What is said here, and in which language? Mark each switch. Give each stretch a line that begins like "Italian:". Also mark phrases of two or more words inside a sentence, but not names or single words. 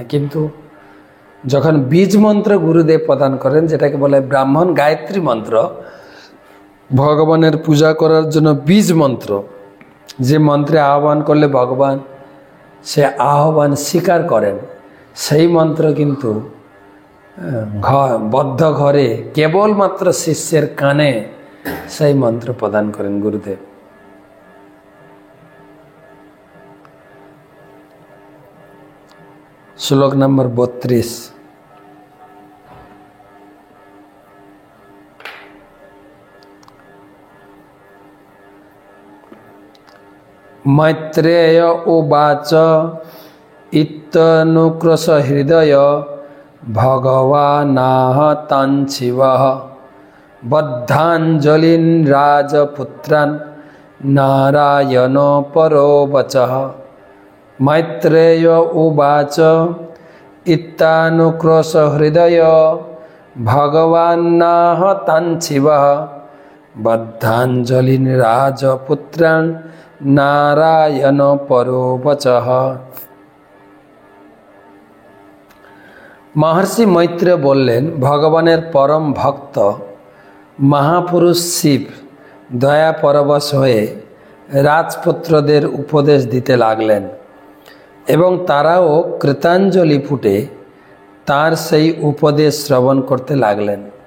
Bangla: কিন্তু যখন বীজ মন্ত্র গুরুদেব প্রদান করেন, যেটাকে বলে ব্রাহ্মণ গায়ত্রী মন্ত্র, ভগবানের পূজা করার জন্য বীজ মন্ত্র, যে মন্ত্রে আহ্বান করলে ভগবান সে আহ্বান স্বীকার করেন, সেই মন্ত্র কিন্তু বদ্ধ ঘরে কেবলমাত্র শিষ্যের কানে সেই মন্ত্র প্রদান করেন গুরুদেব। শ্লোক নম্বর 32।
Sanskrit: मैत्रेय उवाच इत्यनुक्रश हृदय भगवानाह तान् शिवः बद्धाञ्जलिन् राजपुत्रान् नारायणो परो वचः। मैत्रेय उवाच ইত্যানুক্রোশ হৃদয় ভগবান্নাহ তান শিব বদ্ধাঞ্জলিন রাজপুত্রান নারায়ণ পরোবচঃ।
Bangla: মহর্ষি মৈত্র বললেন, ভগবানের পরম ভক্ত মহাপুরুষ শিব দয়া পরবশ হয়ে রাজপুত্রদের উপদেশ দিতে লাগলেন এবং তারাও কৃতাঞ্জলি ফুটে তার সেই উপদেশ শ্রবণ করতে লাগলেন।